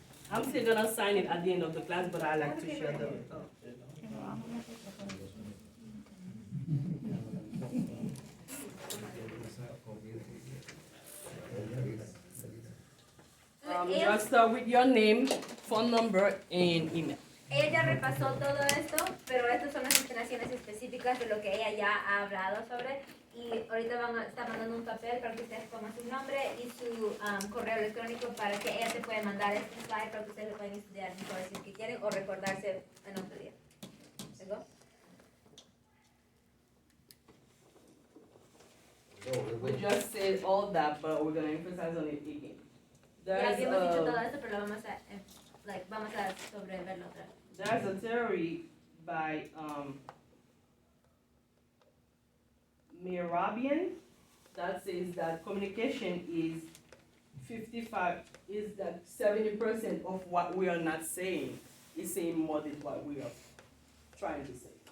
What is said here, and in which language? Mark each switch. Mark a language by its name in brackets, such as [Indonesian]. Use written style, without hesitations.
[English] I'm still gonna sign it at the end of the class, but I like to share the. Just start with your name, phone number, and email. [Spanish] Ella ya repasó todo esto, pero estas son las instalaciones específicas de lo que ella ya ha hablado sobre. Y ahorita está mandando un papel para que ustedes pongan su nombre y su correo electrónico para que ella te pueda mandar este slide para que ustedes lo puedan estudiar mejor si es que quieren o recordarse en otro día. ¿Tengo? [English] We just said all that, but we're gonna emphasize on it again. [Spanish] Ya habíamos dicho todo esto, pero vamos a sobreverlo otra vez. [English] There's a theory by Mirabian that says that communication is 70% of what we are not saying is saying more than what we are trying to say.